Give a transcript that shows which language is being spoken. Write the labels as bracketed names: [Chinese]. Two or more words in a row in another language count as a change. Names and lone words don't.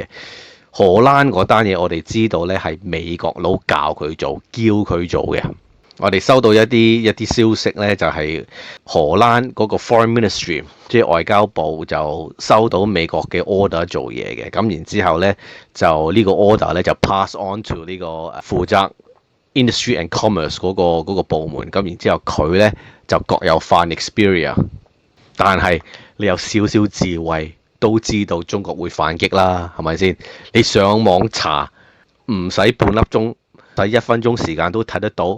[Cantonese] 荷蘭嗰單嘢我哋知道呢係美國佬教佢做，叫佢做嘅。我哋收到一啲消息呢，就係荷蘭嗰個 [English] Foreign Ministry， [Cantonese] 即係外交部就收到美國嘅 order 做嘢嘅。咁然之後呢，就呢個 order 呢就 [English] pass on to [Cantonese] 呢個負責 [English] Industry and Commerce [Cantonese] 嗰個部門。咁然之後佢呢就國有化 Nexperia， 但係你有少少智慧都知道中國會反擊啦，係咪先？你上網查唔使半粒鐘，使1分鐘時間都睇得到。